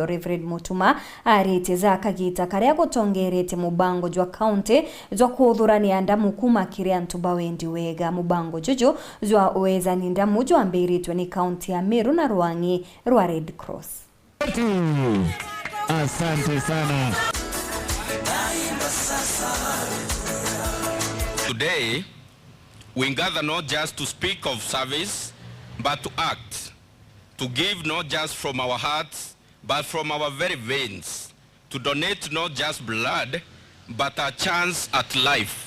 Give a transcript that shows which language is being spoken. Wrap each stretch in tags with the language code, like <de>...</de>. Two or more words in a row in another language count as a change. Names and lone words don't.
<mer>Reverend MUTUMA ARIITIE za KAGITA KARIA GUTONGERETIE MUBANGO JWA KAUNTI JWA KUTHURANIA NDAMU KUUMA KIRI ANTU BAWEENDI WEEGA. MUBANGO JUJU JWA UEJANI NDAMU JWAMBIRITUE ni kaunti ya MERU na RWANG'I rwa Red Cross.</mer> <sw>Asante sana.</sw> <en>Today we gather not just to speak of service, but to act, to give not just from our hearts, but from our very veins, to donate not just blood, but a chance at life.</en>